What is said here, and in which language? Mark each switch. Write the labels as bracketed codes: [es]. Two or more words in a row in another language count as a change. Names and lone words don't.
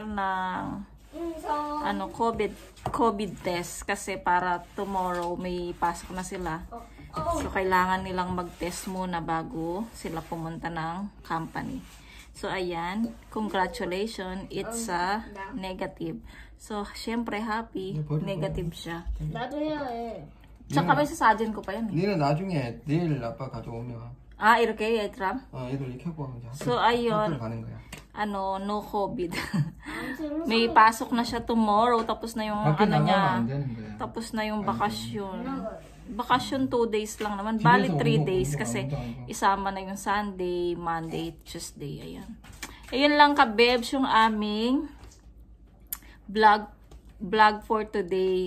[tl] ng COVID test kasi para tomorrow may pasok na sila. So kailangan nilang mag-test muna bago sila pumunta ng company. So ayan, [en] congratulations, it's a negative. [tl] So syempre happy, negative siya. [ko] 나도 해야 해. [tl] Tsaka may sasadyan ko pa yan eh. [ko] 니는 나중에 내일 아빠 가져오면 이렇게 얘들아. 애들 이렇게 하고 하면 [tl] So ayun, [ko] 가는 거야. [en] no COVID. [tl] May pasok na siya tomorrow, tapos na yung niya. Tapos na yung bakasyon. Bakasyon 2 days lang naman. Bali 3 days kasi isama na yung [en] Sunday, Monday, Tuesday. [tl] Ayan. Ayun lang ka-bebs yung aming [en] vlog for today.